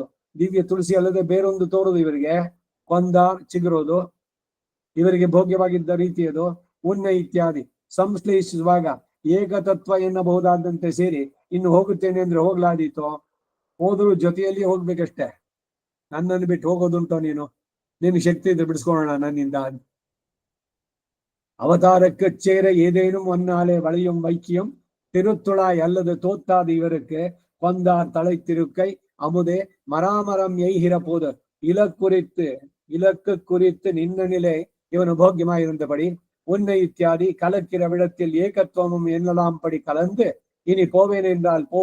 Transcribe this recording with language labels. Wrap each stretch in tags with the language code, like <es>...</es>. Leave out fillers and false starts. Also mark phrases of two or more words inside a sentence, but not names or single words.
<kn>ದಿವ್ಯ ತುಳಸಿ ಅಲ್ಲದೆ ಬೇರೊಂದು ತೋರುದು ಇವರಿಗೆ. ಕೊಂದಾರ್ ಚಿಗುರೋದು ಇವರಿಗೆ ಭೋಗ್ಯವಾಗಿದ್ದ ರೀತಿಯದು. ಉನ್ನೆ ಇತ್ಯಾದಿ ಸಂಶ್ಲೇಷಿಸುವಾಗ ಏಕತತ್ವ ಎನ್ನಬಹುದಾದಂತೆ ಸೇರಿ ಇನ್ನು ಹೋಗುತ್ತೇನೆ ಅಂದ್ರೆ ಹೋಗ್ಲಾದೀತೋ? ಹೋದ್ರು ಜೊತೆಯಲ್ಲಿ ಹೋಗ್ಬೇಕಷ್ಟೆ. ನನ್ನನ್ನು ಬಿಟ್ಟು ಹೋಗೋದುಂಟೋ ನೀನು? ನಿನ್ ಶಕ್ತಿ ಇದ್ರೆ ಬಿಡಿಸ್ಕೊಳ್ಳೋಣ ನನ್ನಿಂದ.</kn> <ta>அவதாரக்கச்சேர ஏதேனும் ஒன்னாலே வளையும் வைக்கியம் திருத்துழாய் அல்லது தோத்தாது இவருக்கு கொந்தார் தலை திருக்கை அமுதே மராமரம் எய்கிற போது இலக்கு குறித்து நின்ன நிலை இவன் போக்கியமாயிருந்தபடி உன்னை இத்தியாதி கலக்கிற விடத்தில் ஏகத்துவமும் என்னலாம் படி கலந்து இனி போவேன் என்றால்</ta>